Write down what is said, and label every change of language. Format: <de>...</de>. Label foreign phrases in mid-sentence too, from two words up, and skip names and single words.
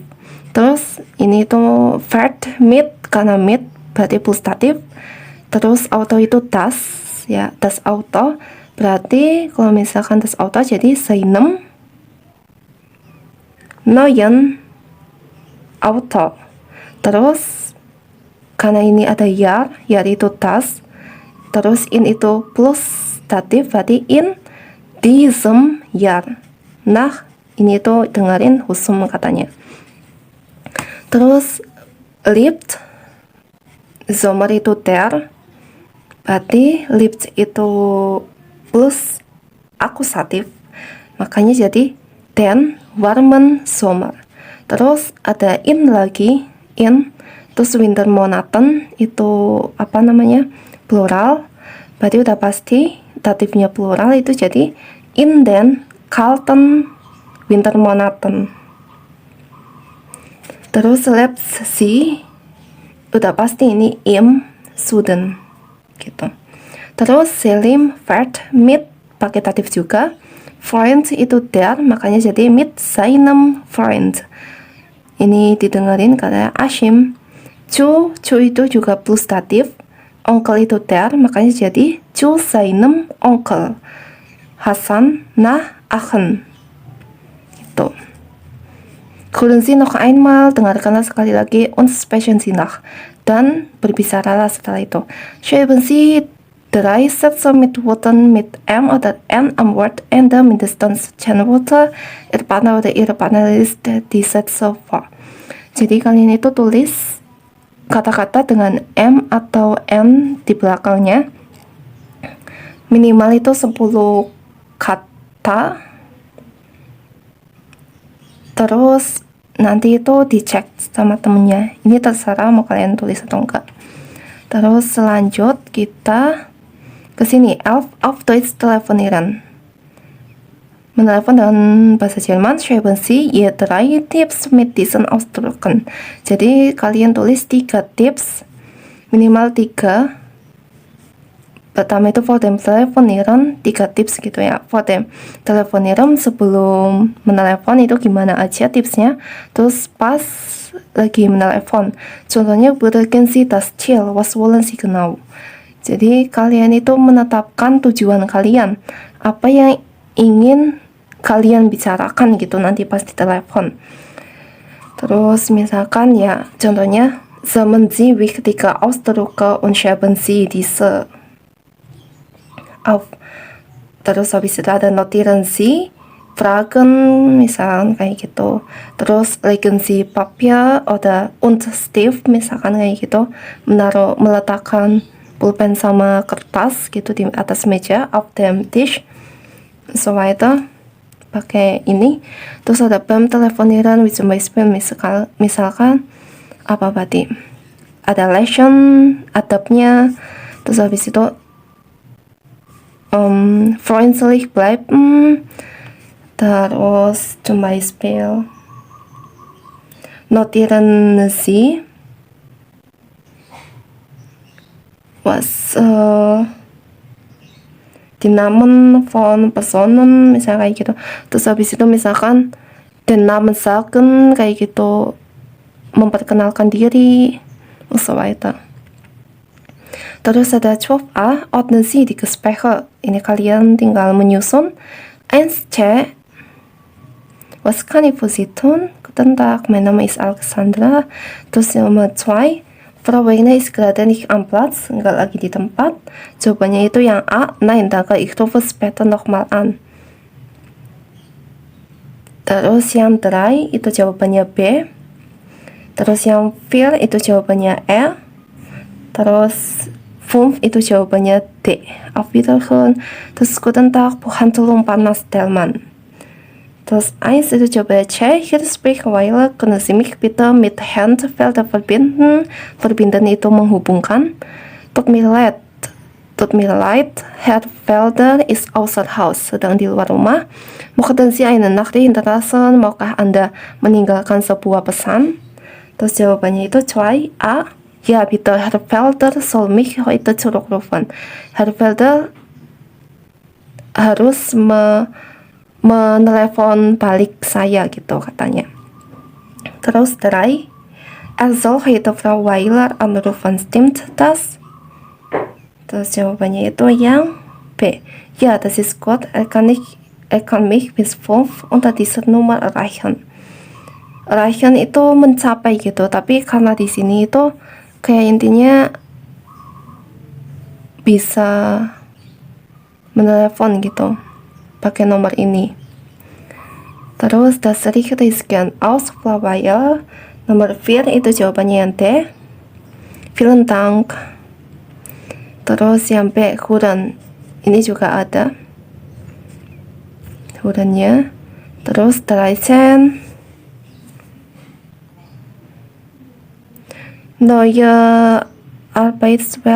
<id>Terus ini tuh verb mit, karena mit berarti plus-statif. Terus auto itu das, ya,</id> <de>das auto.</de> <id>Berarti kalau misalkan</id> <de>das auto</de> <id>jadi</id> <de>seinem neuen auto.</de> <id>Terus karena ini ada yar itu das. Terus in itu plus statif, berarti</id> <de>in diesem Jahr.</de> <id>Nah, ini tuh dengerin Husum katanya. Terus liebt, Sommer itu der, berarti liebt itu plus akusatif, makanya jadi</id> <de>den warmen Sommer.</de> <id>Terus ada in lagi, in, terus Wintermonaten itu apa namanya, plural, berarti udah pasti datifnya plural, itu jadi</id> <de>in den kalten Wintermonaten. Terus lebst sie,</de> <id>udah pasti ini</id> <de>im Süden</de> <id>gitu. Terus Selim</id> <de>fährt mit</de> <id>pakai datif juga. Freund itu der, makanya jadi</id> <de>mit seinem Freund.</de> <id>Ini didengerin kata Ashim. Cu itu juga plus datif. Onkel itu der, makanya jadi</id> <de>zu seinem Onkel.</de> <id>Hasan nach Aachen. Gitu.</id> <de>Hören Sie noch einmal,</de> <id>dengarkanlah sekali lagi,</id> <de>und sprechen Sie nach.</de> <id>Dan berbicaralah setelah itu.</id> <de>Schreiben Sie 3 Sätze mit Worten mit M oder N am Wortende, mindestens 10 Wörter. Ihr Partner oder Ihre Partnerin liest die Sätze vor.</de> <id>Jadi kalian itu tulis kata-kata dengan M atau N di belakangnya. Minimal itu 10 kata. Terus nanti itu dicek sama temennya. Ini terserah mau kalian tulis atau enggak. Terus selanjut kita ke sini.</id> <de>Auf Deutsch telefonieren.</de> <id>Menelepon dengan bahasa Jerman.</id> <de>Schreiben Sie ihr 3 Tipps mit diesen Ausdrücken.</de> <id>Jadi kalian tulis 3 tips, minimal 3. Pertama itu</id> <de>for dem telefonieren,</de> <id>3 tips gitu ya.</id> <de>For dem telefonieren,</de> <id>sebelum menelepon itu gimana aja tipsnya. Terus pas lagi menelepon, contohnya</id> <de>bergen Sie das Ziel, was wollen Sie genau.</de> <id>Jadi kalian itu menetapkan tujuan kalian, apa yang ingin kalian bicarakan gitu nanti pas di telepon. Terus misalkan ya contohnya</id> <de>sammeln Sie wichtige Ausdrücke und schreiben Sie diese auf.</de> <id>Terus habis itu ada</id> <de>notieren Sie Fragen,</de> <id>misalkan kayak gitu.</id> <de>Terus legen Sie Papier oder und Stift,</de> <id>misalkan kayak gitu, meletakkan pulpen sama kertas gitu di atas meja,</id> <de>auf dem Tisch, so weiter,</de> <id>pakai ini. Terus ada</id> <de>beim telefonieren, wie zum Beispiel</de> <id>misalkan apa berarti ada lesson adabnya. Terus habis itu</id> <de>freundlich bleiben. Terus zum Beispiel notieren Sie was die Namen von Personen,</de> <id>misalnya kayak gitu. Terus habis itu misalkan</id> <de>den Namen sagen,</de> <id>kayak gitu, memperkenalkan diri,</id> <de>und so weiter.</de> <id>Terus ada 12a,</id> <de>ordnen Sie die Gespräche.</de> <id>Ini kalian tinggal menyusun.</id> <de>1c, was kann ich für Sie tun? Guten Tag, mein Name ist Alexandra.</de> <id>Terus nomor 2,</id> <de>Frau Wegner ist gerade nicht am Platz,</de> <id>nggak lagi di tempat. Jawabannya itu yang A,</id> <de>nein, danke, ich rufe später nochmal an.</de> <id>Terus yang 3 itu jawabannya B. Terus yang 4 itu jawabannya E. Terus 5 itu jawabannya D.</id> <de>Auf Wiederhören. Terus guten Tag, Buchhandlung Panas Delman.</de> <id>Terus 1 itu jawabannya C.</id> <de>Hier spricht Weiler, können Sie mich bitte mit Herrn Felder verbinden?</de> <id>Verbinden itu menghubungkan.</id> <de>Tut mir leid, Herr Felder ist außer Haus,</de> <id>sedang di luar rumah.</id> <de>Möchten Sie eine Nachricht hinterlassen?</de> <id>Maukah Anda meninggalkan sebuah pesan? Terus jawabannya itu 2a.</id> <de>Ja, bitte, Herr Felder soll mich heute zurückrufen.</de> <id>Herr Felder harus menelepon balik saya gitu katanya.</id> <de>Terus drei, soll heute Frau Weiler anrufen, stimmt das?</de> <id>Terus jawabannya itu yang B.</id> <de>Ja, das ist gut, er kann mich bis 5 unter dieser Nummer erreichen.</de> <id>Erreichen itu mencapai gitu, tapi karena di sini itu kayak intinya bisa menelepon gitu pakai nomor ini.</id> <de>Terus das Richtige ist gern aus Frau Weiler.</de> <id>Nomor 4 itu jawabannya yang D.</id> <de>Vielen Dank.</de> <id>Terus yang B, Huren. Ini juga ada Hurennya. Terus 13.</id> <de>Neue Arbeitswelt.</de>